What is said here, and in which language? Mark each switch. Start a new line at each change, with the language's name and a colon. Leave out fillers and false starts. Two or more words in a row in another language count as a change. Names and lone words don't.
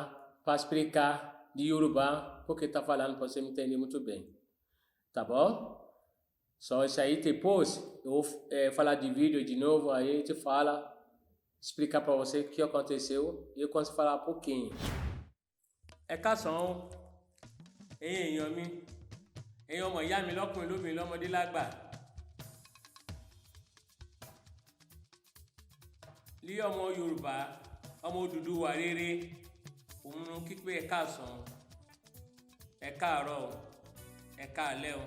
Portuguese: Para explicar de Yorùbá porque tá falando para você me entender muito bem, tá bom? Só isso aí, depois eu vou falar de vídeo de novo, aí a gente fala, explicar para você o que aconteceu e eu consigo falar um pouquinho. É cação,
Yoruba: èèyàn mi, ẹ̀yin ọmọ ìyá mi lọ́kùnrin lóbìnrin lọ́mọdé lágbà. Lí ọmọ Yorùbá, ọmọ Odùduwà rere, òun kípé ẹ káàsán, ẹ káàárọ̀, ẹ káalẹ́ o.